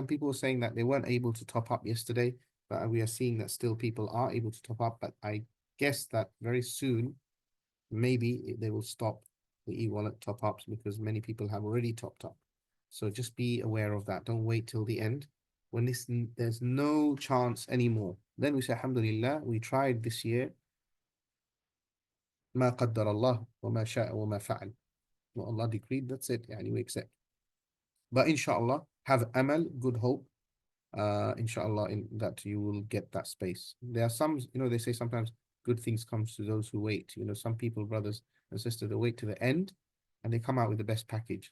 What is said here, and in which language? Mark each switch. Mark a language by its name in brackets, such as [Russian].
[English] Some people were saying that they weren't able to top up yesterday, but we are seeing that still people are able to top up. But I guess that very soon, maybe they will stop the e-wallet top ups because many people have already topped up. So just be aware of that. Don't wait till the end. When there's no chance anymore, then we say, Alhamdulillah, we tried this year. [Arabic] ما قدر الله وما شاء وما فعل. [English] What Allah decreed, that's it. Yani we accept. But inshallah, have amal, good hope. Inshallah, in that you will get that space. There are some, you know, they say sometimes good things comes to those who wait. You know, some people, brothers and sisters, they wait to the end and they come out with the best package.